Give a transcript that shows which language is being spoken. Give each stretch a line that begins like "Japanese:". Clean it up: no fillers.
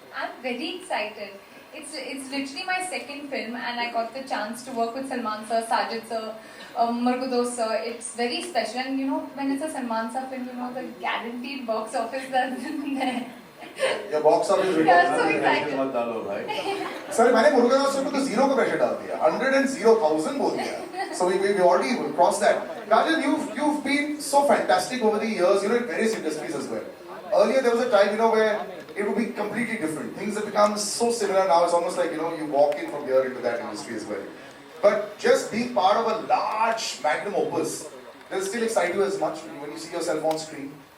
English: I'm very excited. It's literally my second film, and I got the chance to work with Salman sir, Sajid sir, Margudos sir. It's very special, and you know, when it's a Salman sir film, you know, the guaranteed box office that's there. Your box office report. Yeah, so excited.
Hindi: मत डालो भाई. Sir, मैंने Murugadoss sir को तो 0 का pressure डाल दिया. 100,000 बोल दिया.
English: So we already crossed that. Kajal, you've been so fantastic over the years, you know, in various industries as well. Earlier there was a time, you know, where it would be completely different. Things have become so similar now. It's almost like, you know, you walk in from here into that industry as well. But just being part of a large magnum opus, does it still excite you as much when you see yourself on screen?